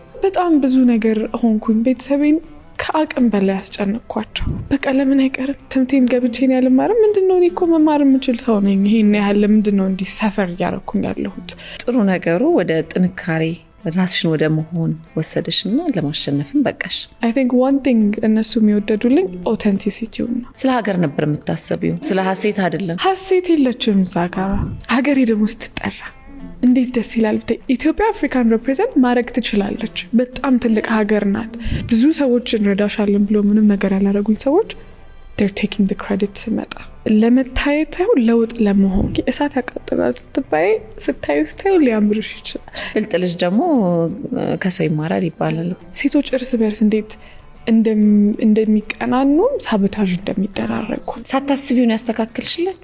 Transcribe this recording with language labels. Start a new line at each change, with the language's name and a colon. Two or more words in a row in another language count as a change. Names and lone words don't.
Amharic: በጣም ብዙ ነገር ሆንኩኝ። ቤተሰቤን ከአቅም በላይ ያስጨነቅኳቸው። በቃ ለምን አይቀርም ትምቴን ገብቼን ያልማርም ምንድነው? እኔ እኮ መማር የምችል ሰው ነኝ። ይሄን ያህል ምንድነው እንዲህ ሰፈር እያረኩኝ ያለሁት? ጥሩ ነገሩ ወደ ጥንካሬ ራስሽን ወደ መሆን ወሰደሽና ለማሸነፍም በቃሽ።
English: I think one thing
Amharic: እነሱ የሚወደዱልኝ
English: authenticity ነው።
Amharic: ስለ ሀገር ነበር የምታሰቢው፣ ስለ ሀሴት አይደለም። ሀሴት የለችም እዛ ጋር። ሀገሬ ደግሞ ስትጠራ እንዴት ደስ ይላል። ኢትዮጵያ አፍሪካን ሪፕሬዘንት ማድረግ ትችላለች። በጣም ትልቅ ሀገር ናት። ብዙ ሰዎች እንረዳሻለን ብሎ ምንም ነገር ያላረጉኝ ሰዎች
English: they're taking the credit
Amharic: ስመጣ ለመታየት ሳይሆን ለውጥ ለመሆን። እሳት ያቃጥላል ስታዩ ሊያምርሽ ይችላል። ብልጥ ልጅ ደግሞ ከሰው ይማራል ይባላል። ሴቶች እርስ በርስ እንዴት እንደሚቀናኑ ሳቦታጅ እንደሚደራረጉ ሳታስቢውን ያስተካክልሽለት።